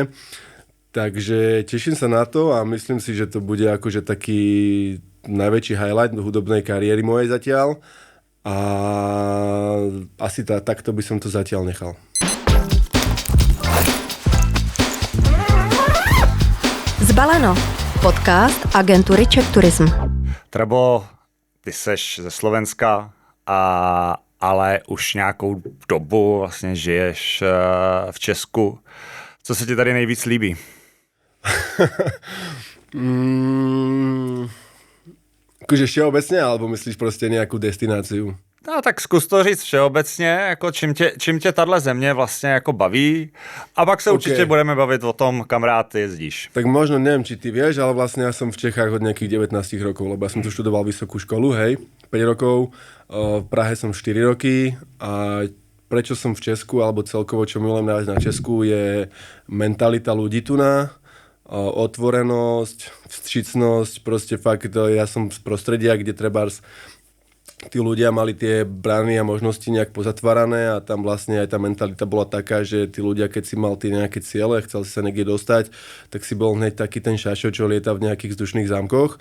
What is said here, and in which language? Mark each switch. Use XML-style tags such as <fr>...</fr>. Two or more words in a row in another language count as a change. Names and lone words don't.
<sk>Takže teším sa na to a myslím si, že to bude akože taký najväčší highlight hudobnej kariéry mojej zatiaľ a asi takto by som to zatiaľ nechal.</sk> <cs>Zbaleno. Podcast agentury Czech Tourism. Trabo, ty seš ze Slovenska, ale už nějakou dobu vlastně žiješ v Česku. Co se ti tady nejvíc líbí?</cs> <sk>Akože všeobecne, alebo myslíš proste nejakú destináciu?</sk> <cs>No tak zkus to říct všeobecně, jako čím tě tahle země vlastně jako baví a pak se určitě budeme bavit o tom, kam rád jezdíš.</cs> <sk>Tak možno neviem, či ty vieš, ale vlastne ja som v Čechách od nejakých 19 rokov, lebo ja som tu študoval vysokú školu, hej, 5 rokov, v Prahe som 4 roky a prečo som v Česku, alebo celkovo čo milujem najviac na Česku, je mentalita ľudí tu na, otvorenosť, vstřícnosť, proste fakt, ja som z prostredia, kde trebárs tí ľudia mali tie brány a možnosti nejak pozatvárané a tam vlastne aj tá mentalita bola taká, že tí ľudia, keď si mal tie nejaké ciele, chcel si sa niekde dostať, tak si bol hneď taký ten šašo, čo lieta v nejakých vzdušných zámkoch.</sk>